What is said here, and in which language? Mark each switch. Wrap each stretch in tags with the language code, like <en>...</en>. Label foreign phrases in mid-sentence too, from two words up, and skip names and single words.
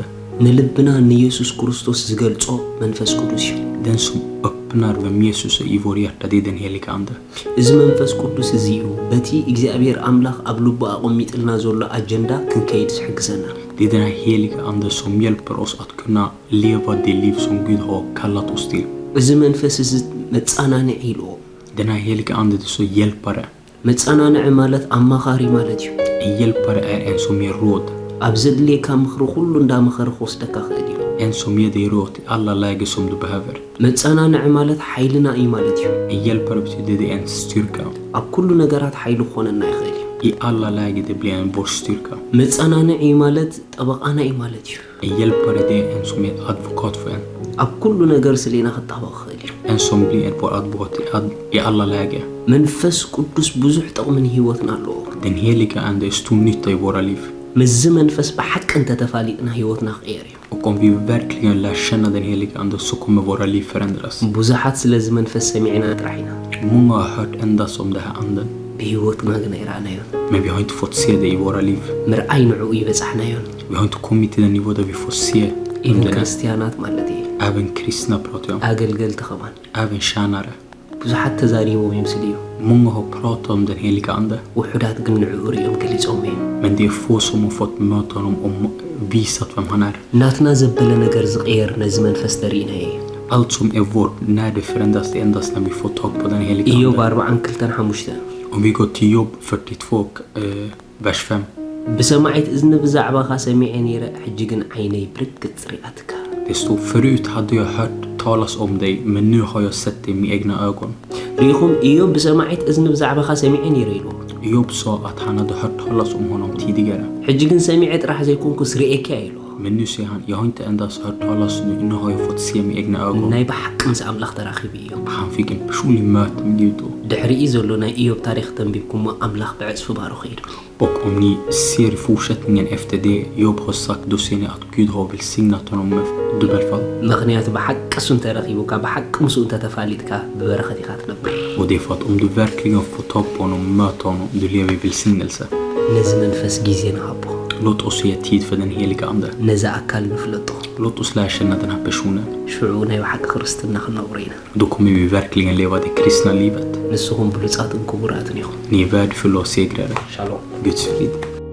<ti>ንልብና ንኢየሱስ ክርስቶስ ዝገልጾ መንፈስ ቅዱስ እዩ</ti> <sv>Den som öppnar vem Jesus är i vår hjärta, det är den heliga ande.</sv> <ti>እዚ መንፈስ ቅዱስ እዚ እዩ በቲ እግዚአብሔር አምላክ ኣብ ልቡ ኣቆሚጥልና ዘሎ አጀንዳ ክንከይድ ዝሕግዘና</ti> <sv>Det är den här heliga ande som hjälper oss att kunna leva det liv som Gud har kallat oss till.</sv> <ti>እዚ መንፈስ እዚ መጻናንዒ ኢልዎ</ti> <sv>Den här heliga ande är så hjälpare.</sv> <ti>መጻናንዒ ማለት ኣማኻሪ ማለት እዩ</ti> <sv>En hjälpare är en som ger råd.</sv> <ti>ኣብ ዘድልየካ ምኽሪ ኩሉ እንዳመኸረ ክወስደካ ክእል እዩ</ti> <sv>En som ger dig råd i alla lägen som du behöver.</sv> <ti>መጻናንዒ ማለት ሓይልና እዩ ማለት እዩ</ti> <sv>En hjälpare betyder det är en styrka.</sv> <ti>ኣብ ኩሉ ነገራት ሓይሉ ክኾነና ይኽእል እዩ</ti> <sv>I alla lägen det blir en vår styrka.</sv> <ti>መጻናንዒ ማለት ጠበቃና እዩ ማለት እዩ</ti> <sv>En hjälpare det är en som är advokat för en.</sv> <ti>ኣብ ኩሉ ነገር ስሌና ክጣበቕ ክእል እዩ</ti> <sv>En som blir en vår advokat i alla lägen.</sv> <ti>መንፈስ ቅዱስ ብዙሕ ጥቕምን ህይወትን ኣለዎ</ti> <sv>Den heliga ande är stor nytta i våra liv.</sv> <ti>ምዝ መንፈስ ብሓቂ እንተተፋሊጥና ህይወትና ክቅየር እዩ</ti> <sv>Och om vi verkligen lär känna den heliga ande så kommer våra liv förändras.</sv> <ti>ብዙሓት ስለዚ መንፈስ ሰሚዕና ጥራሕ ኢና</ti> <sv>Många har hört endast om det här anden.</sv> <ti>ብህይወትና ግን ኣይረኣናዮን</ti> <sv>Men vi har inte fått se det i våra liv.</sv> <ti>ምርኣይ ንዕኡ ይበፃሕናዮን</ti> <sv>Vi har inte kommit till den nivå där vi får se ኢቨን den.</sv> <ti>ክርስቲያናት ማለት እዩ</ti> <sv>Även kristna pratar jag om.</sv> <ti>ኣገልገልቲ ኸማን</ti> <sv>Även tjänare.</sv> <ti>ብዙሓት ተዛሪቦም ይመስልዩ</ti> <sv>Många har pratat om den heliga ande.</sv> <ti>ውሑዳት ግን ንዕኡ ሪኦም ገሊፆም እዮም</ti> <sv>Men det är få som har fått möta honom och visat vem han är.</sv> <ti>ናትና ዘበለ ነገር ዝቕየር ነዚ መንፈስ ተሪእና እዩ</ti> <sv>Allt som är vårt, när det förändras det endast när vi får tag på den heliga ኢዮብ ande. 42:5 Om vi går till Jobb 42, vers 5.</sv> <ti>ብሰማዒት እዝኒ ብዛዕባኻ ሰሚዐ ነይረ ሕጂ ግን ዓይነይ ብርግጽ ሪኣትካ</ti> <sv>Det stod förut hade jag hört talas om dig, men nu har jag sett dig med egna ögon.</sv> <ti>ሪኢኹም ኢዮብ ብሰማዒት እዝኒ ብዛዕባኻ ሰሚዐ ነይረ ኢልዎ</ti> <sv>Jobb sa att han hade hört talas om honom tidigare.</sv> <ti>ሕጂ ግን ሰሚዐ ጥራሕ ዘይኮንኩስ ርኤካ ኢልዎ</ti> <sv>Men nu säger han, jag har inte endast hört talas, nu har jag fått se med egna ögon.</sv> <ti>ናይ ብሓቂ ምስ ኣምላኽ ተራኺቡ እዮም</ti> <sv>Han fick en personlig möte med Gud då.</sv> <ti>ድሕሪኡ ዘሎ ናይ ኢዮብ ታሪክ ተንቢብኩሞ ኣምላኽ ብዕፅፊ ባርኹ ኢሉ</ti> <sv>Och om ni ser fortsättningen efter det Jobb har sagt, då ser ni att Gud har välsignat honom med dubbelfall.</sv> <ti>ምክንያቱ ብሓቂ እሱ እንተረኺቡካ ብሓቂ ምስኡ እንተተፋሊጥካ ብበረኸት ኢኻ ትነብር</ti> <sv>Och det är för att om du verkligen får tag på honom, möta honom, du lever i välsignelse.</sv> <ti>ነዚ መንፈስ ግዜ ንሃቦ</ti> <sv>Låt oss ge tid för den heliga ande.</sv> <ti>ነዚ ኣካል ንፍለጦ</ti> <sv>Låt oss lära känna den här personen.</sv> <ti>ሽዑ ናይ ብሓቂ ክርስትና ክነብሩ ኢና</ti> <sv>Då kommer vi verkligen leva det kristna livet.</sv> <ti>ንስኹም ብሉፃትን ክቡራትን ኢኹም</ti> <sv>Ni är värdefulla och segrare.</sv> <ti>ሻሎም</ti> <sv>Guds frid.</sv>